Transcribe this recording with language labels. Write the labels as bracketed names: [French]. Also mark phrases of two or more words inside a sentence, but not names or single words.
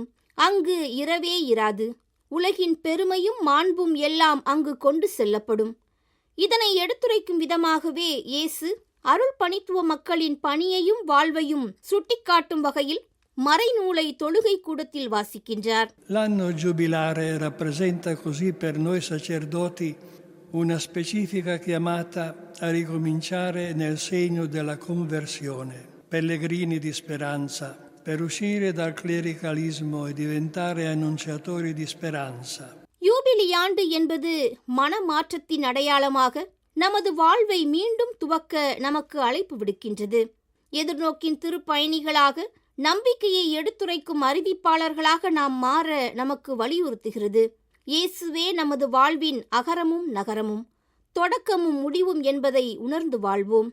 [Tamil] அங்கு இரவே இராது. உலகின் பெருமையும் மாண்பும் எல்லாம் அங்கு கொண்டு செல்லப்படும். இதனை எடுத்துரைக்கும் விதமாகவே இயேசு அருள் பணித்துவ மக்களின் பணியையும் வாழ்வையும் சுட்டிக்காட்டும் வகையில் மறைநூலை தொழுகை கூடத்தில் வாசிக்கின்றார். [Italian] L'anno giubilare rappresenta così per noi sacerdoti una specifica chiamata a ricominciare nel segno della conversione, pellegrini di speranza, per uscire dal clericalismo e diventare annunciatori di speranza. [Tamil] யூபிலி ஆண்டு என்பது மனமாற்றத்தின் அடையாளமாக நமது வாழ்வை மீண்டும் துவக்க நமக்கு அழைப்பு விடுக்கின்றது. எதிர்நோக்கின் திருப்பயணிகளாக, நம்பிக்கையை எடுத்துரைக்கும் அறிவிப்பாளர்களாக நாம் மாற நமக்கு வலியுறுத்துகிறது. இயேசுவே நமது வாழ்வின் அகரமும் நகரமும், தொடக்கமும் முடிவும் என்பதை உணர்ந்து வாழ்வோம்.